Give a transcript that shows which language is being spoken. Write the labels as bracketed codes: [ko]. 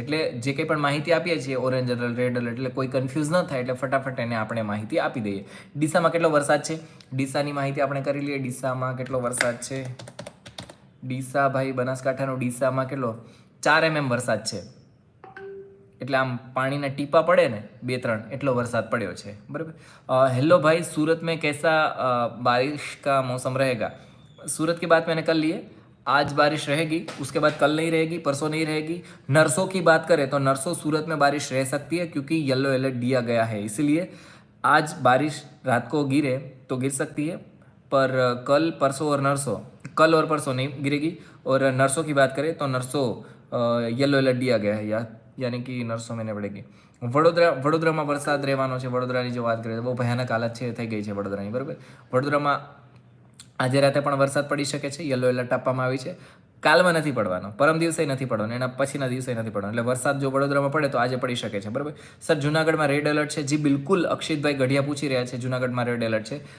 [gu] એટલે જે કંઈ પણ માહિતી આપીએ છીએ ઓરેન્જ એલર્ટ, રેડ એલર્ટ, એટલે કોઈ કન્ફ્યુઝ ન થાય એટલે ફટાફટ એને આપણે માહિતી આપી દઈએ. ડીસામાં કેટલો વરસાદ છે? ડીસાની માહિતી આપણે કરી લઈએ. ડીસામાં કેટલો વરસાદ છે? ડીસા ભાઈ બનાસકાંઠાનો ડીસામાં કેટલો 4 mm વરસાદ છે. એટલે આમ પાણીના ટીપા પડે ને 2-3 એટલો વરસાદ પડ્યો છે, બરાબર. [hi] हेलो भाई, सूरत में कैसा बारिश का मौसम रहेगा? सूरत की बात मैंने कर ली है. आज बारिश रहेगी, उसके बाद कल नहीं रहेगी, परसों नहीं रहेगी. नरसों की बात करें तो नरसों सूरत में बारिश रह सकती है क्योंकि येलो अलर्ट दिया गया है, इसीलिए आज बारिश रात को गिरे तो गिर सकती है, पर कल परसों और नरसों, कल और परसों नहीं गिरेगी. और नरसों की बात करें तो नरसों येलो अलर्ट दिया गया है, यानी कि नरसों महीने पड़ेगी. [gu] વડોદરામાં વરસાદ રહેવાનો છે. વડોદરાની જો વાત કરીએ તો બહુ ભયાનક હાલત છે થઈ ગઈ છે વડોદરાની, બરાબર. વડોદરામાં આજે રાતે પણ વરસાદ પડી શકે છે, યલો એલર્ટ આપવામાં આવી છે. કાલમાં નથી પડવાનો, પરમ દિવસે નથી પડવાનો, એના પછીના દિવસે નથી પડવાનો. એટલે વરસાદ જો વડોદરામાં પડે તો આજે પડી શકે છે, બરાબર. સર જુનાગઢમાં રેડ એલર્ટ છે? જી બિલકુલ, અક્ષિતભાઈ ગઢિયા પૂછી રહ્યા છે જુનાગઢમાં રેડ એલર્ટ છે.